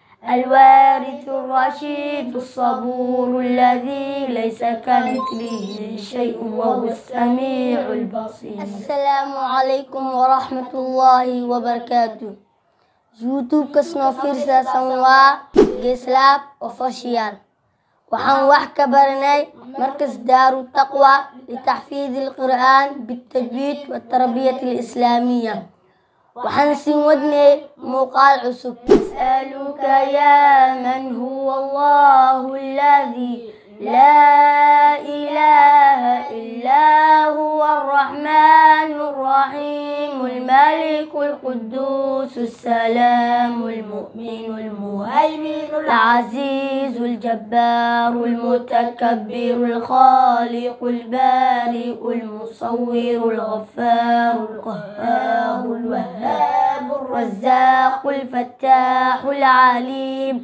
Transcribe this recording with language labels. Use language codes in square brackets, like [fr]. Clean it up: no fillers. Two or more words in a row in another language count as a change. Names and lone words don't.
[ar] الوارث الرشيد الصبور الذي ليس كمثله شيء وهو السميع البصير. السلام عليكم ورحمة الله وبركاته. [so] YouTube kasnoo fiirsasan waa Geeslaab Official. waxaan wax ka baranay markas Daaru Taqwa [ar] لتحفيظ القرآن بالتجويد والتربية الإسلامية. [so] waxaan siin wadnay muuqaal cusub. [ar] أسألك يا من هو الله الذي لا إله إلا هو الرحمن الرحيم الملك القدوس السلام المؤمن المهيمن العزيز الجبار المتكبر الخالق البارئ المصور الغفار القهار الوهاب الرزاق الفتاح العليم